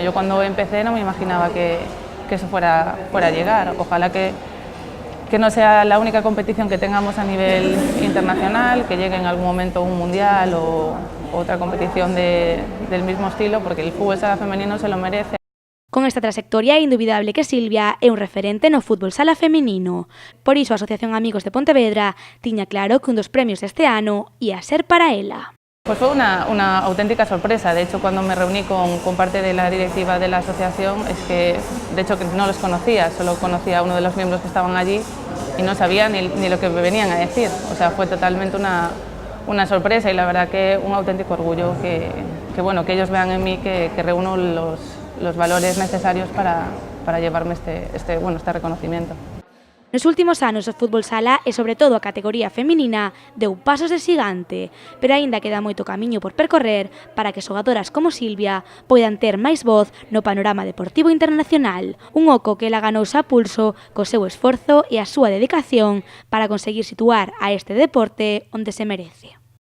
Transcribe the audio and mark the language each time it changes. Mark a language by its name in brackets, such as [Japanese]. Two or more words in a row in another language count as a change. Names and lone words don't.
[Spanish] Yo cuando empecé no me imaginaba que eso fuera a llegar. Ojalá que no sea la única competición que tengamos a nivel internacional, que llegue en algún momento un mundial o otra competición del mismo estilo, porque el fútbol sala femenino se lo merece. [Galician] Con esta trayectoria é indubidable que Silvia é un referente no fútbol sala feminino. Por iso a Asociación Amigos de Pontevedra tiña claro que un dos premios deste ano ia ser para ela. [Spanish] Pues fue una auténtica sorpresa. De hecho, cuando me reuní con parte de la directiva de la asociación, es que de hecho no los conocía, solo conocía a uno de los miembros que estaban allí y no sabía ni lo que me venían a decir. O sea, fue totalmente una sorpresa y la verdad que un auténtico orgullo que ellos vean en mí que reúno los valores necesarios para llevarme este reconocimiento. [Galician] Nos últimos anos o fútbol sala e sobre todo a categoría feminina deu pasos de xigante, pero aínda queda moito camiño por percorrer para que xogadoras como Silvia poidan ter máis voz no panorama deportivo internacional, un oco que ela ganouse a pulso co seu esforzo e a súa dedicación para conseguir situar a este deporte onde se merece.